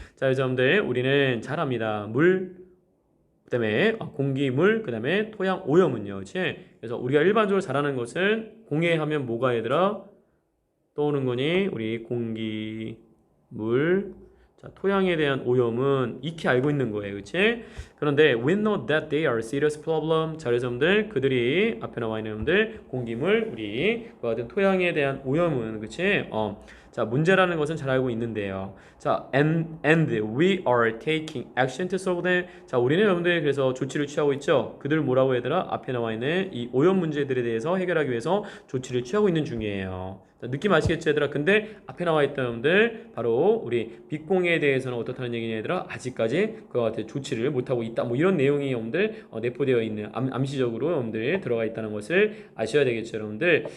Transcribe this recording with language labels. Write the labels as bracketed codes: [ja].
[ko] 자, 그래서 여러분들 우리는 잘 압니다. 물 그다음에 공기, 물, 그다음에 토양, 오염은요. 그치? 그래서 우리가 일반적으로 잘하는 것은 공해하면 뭐가 얘들아? 떠오는 거니? 우리 공기, 물, 자, 토양에 대한 오염은 익히 알고 있는 거예요. 그치? [en] 그런데 we know that they are a serious problem. [ko] 자, 그래서 여러분들 그들이 앞에 나와 있는 여러분들 공기물, 우리 그와 같은 토양에 대한 오염은 그치? 자, 문제라는 것은 잘 알고 있는데요. [en] 자, and we are taking action to solve them. [ko] 자, 우리는 여러분들 그래서 조치를 취하고 있죠. 그들 뭐라고 얘들아? 앞에 나와 있는 이 오염 문제들에 대해서 해결하기 위해서 조치를 취하고 있는 중이에요. 자, 느낌 아시겠죠, 얘들아? 근데 앞에 나와 있던 여러분들 바로 우리 빛공해에 대해서는 어떻다는 얘기냐, 얘들아? 아직까지 그와 같은 조치를 못하고 있다. 뭐 이런 내용이 여러분들 내포되어 있는 암시적으로 여러분들 들어가 있다는 것을 아셔야 되겠죠, 여러분들.